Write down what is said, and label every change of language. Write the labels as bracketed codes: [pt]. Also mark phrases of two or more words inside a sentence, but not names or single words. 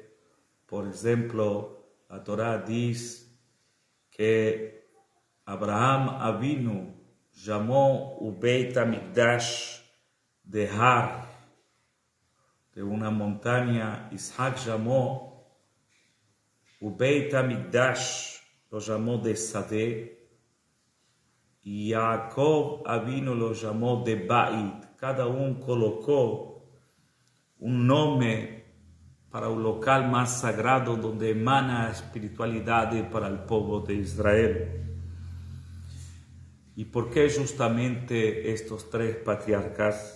[pt] Por exemplo, a Torá diz que Abraham Avinu chamou o Beit HaMikdash de Har, de uma montanha. Isaac chamou o Beit HaMikdash, lo chamou de Sadeh, e Jacob Avinu lo chamou de Bait. Cada colocou um nome para o local mais sagrado onde emana a espiritualidade para o povo de Israel. E por que justamente estes 3 patriarcas?